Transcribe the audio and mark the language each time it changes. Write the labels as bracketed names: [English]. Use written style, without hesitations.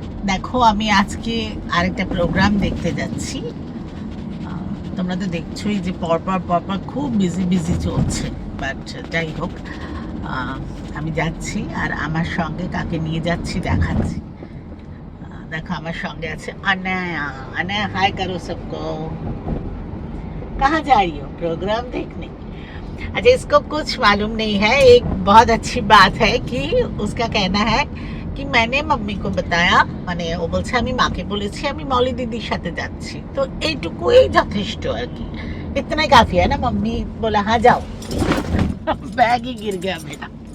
[Bangla] দেখো, আমি আজকে আরেকটা প্রোগ্রাম দেখতে যাচ্ছি। তোমরা তো দেখছোই যে পরপর খুব বিজি চলছে। বাট যাই হোক, আমি যাচ্ছি আর আমার সঙ্গে কাকে নিয়ে যাচ্ছি দেখাচ্ছি। [Hindi] देखो हमारे संगे আছে अनया। अनया हाय करो सबको। कहाँ जा रही हो? प्रोग्राम देखने? अच्छा, इसको कुछ मालूम नहीं है। एक बहुत अच्छी बात है कि उसका कहना है कि मैंने मम्मी को बताया, [Bangla] মানে ও বলছে আমি মাকে বলেছি আমি মলি দিদির সাথে যাচ্ছি, তো এইটুকুই যথেষ্ট আর কি। [Hindi] इतना ही काफी है ना। मम्मी बोला हाँ जाओ। बैग ही गिर गया मेरा।